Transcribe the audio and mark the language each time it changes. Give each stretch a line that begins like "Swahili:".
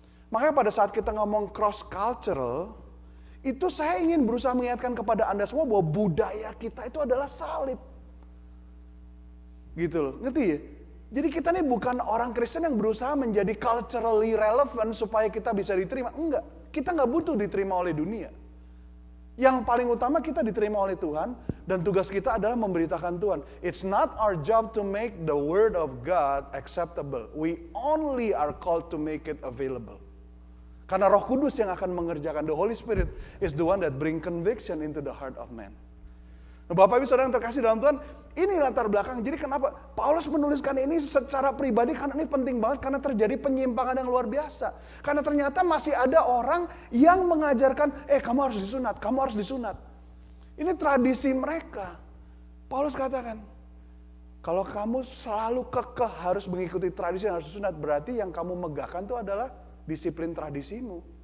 Indonesian: Makanya pada saat kita ngomong cross cultural, itu saya ingin berusaha mengingatkan kepada Anda semua bahwa budaya kita itu adalah salib. Gitu loh, ngerti ya? Jadi kita nih bukan orang Kristen yang berusaha menjadi
English: culturally relevant
Indonesian: supaya kita bisa diterima. Enggak, kita nggak butuh diterima oleh dunia. Yang paling utama kita diterima oleh Tuhan dan tugas kita adalah memberitakan Tuhan.
English: It's not our job to make the word of God acceptable. We only are called to make it available.
Indonesian: Karena Roh Kudus yang akan mengerjakan.
English: The Holy Spirit is the one that bring conviction into the heart of man.
Indonesian: Nah, Bapak Ibu Saudara yang terkasih dalam Tuhan, ini latar belakang. Jadi kenapa Paulus menuliskan ini secara pribadi? Karena ini penting banget, karena terjadi penyimpangan yang luar biasa. Karena ternyata masih ada orang yang mengajarkan, kamu harus disunat, kamu harus disunat. Ini tradisi mereka. Paulus katakan, kalau kamu selalu kekeh harus mengikuti tradisi yang harus disunat, berarti yang kamu megahkan itu adalah disiplin tradisimu.